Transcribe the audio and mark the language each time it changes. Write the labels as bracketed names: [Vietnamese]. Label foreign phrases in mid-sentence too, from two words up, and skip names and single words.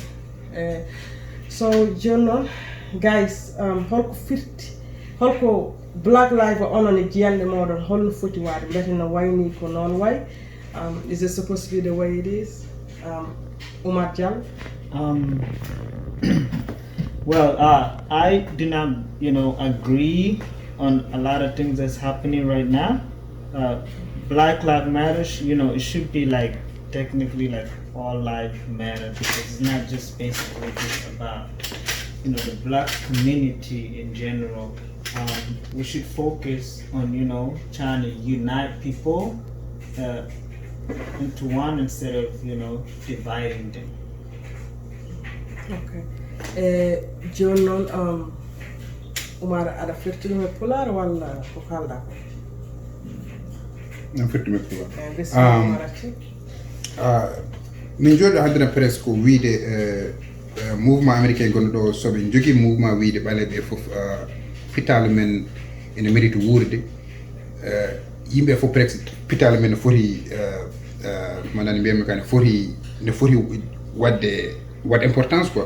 [Fula] So joni noon guys holko firti holko Black Lives onon e jiyanɗe moɗon holno foti wade mbete no wayni ko noon [English] way is it supposed to be the way it is? [Fula] Oumar Diallo. [English] Well, I do not, agree on a lot of things that's happening right now. Black Lives Matter, it should be like technically like all life matter because it's not just basically just about the Black community in general. We should focus on trying to unite people into one instead of dividing them. Okay. [Fula] Joni noon Oumar aɗa firti ɗum e Pulaar walla ko kalɗa ko? Non firti ɗum e Pulaar. Min jooɗo haddana presque ko wiide [French] mouvement américain [Fula] gonɗo ɗo soɓe jogui mouvement wiide ɓaleɓe foof pitale men ene mérite wurde yimɓe foof presque pitale men ne foti manani mbiyami ka ne foti wadde [French] importance quoi.